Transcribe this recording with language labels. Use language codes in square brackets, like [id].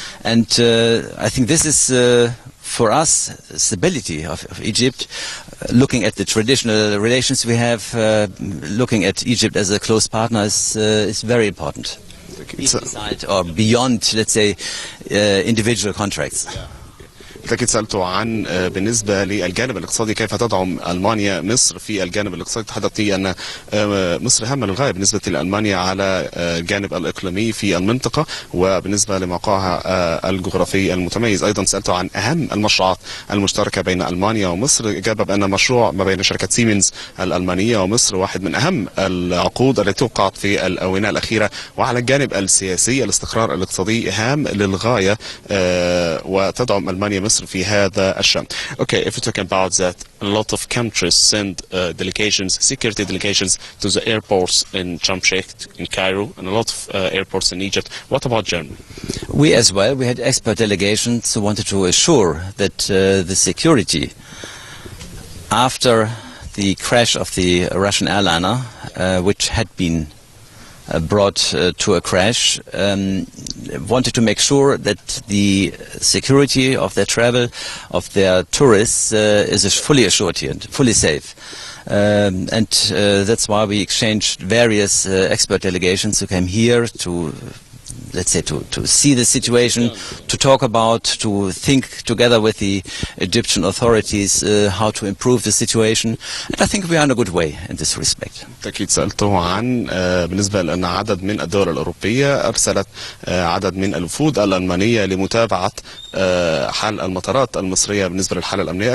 [en] And I think this is for us stability of Egypt. Looking at the traditional relations we have, looking at Egypt as a close partner is very important. Beside or beyond, let's say, individual contracts. [ar] بالتأكيد سألته عن بالنسبة للجانب الاقتصادي كيف تدعم ألمانيا مصر في الجانب الاقتصادي. تحدث أن مصر هامة للغاية بالنسبة لألمانيا على الجانب الإقليمي في المنطقة وبالنسبة لموقعها الجغرافي المتميز. أيضا سألته عن أهم المشروعات المشتركة بين ألمانيا ومصر. أجاب بأن مشروع ما بين شركة سيمنز الألمانية ومصر واحد من أهم العقود التي وقعت في الآونة الأخيرة. وعلى الجانب السياسي الاستقرار الاقتصادي هام للغاية وتدعم ألمانيا مصر في هذا الشأن. [en] Okay, if we're talking about that, a lot of countries send delegations, security delegations to the airports in Sharm el-Sheikh, in Cairo, and a lot of airports in Egypt. What about Germany? We as well, we had expert delegations who wanted to assure that the security after the crash of the Russian airliner, which had been brought to a crash, wanted to make sure that the security of their travel, of their tourists, is fully assured here, fully safe. And that's why we exchanged various expert delegations who came here to, let's say, to see the situation, to talk about, to think together with the Egyptian authorities how to improve the situation. And I think we are on a good way in this respect. [ar] بالتأكيد سألته عن بالنسبة لأن عدد من الدول الأوروبية أرسلت عدد من الوفود الألمانية لمتابعة حال المطارات المصرية بالنسبة للحالة الأمنية.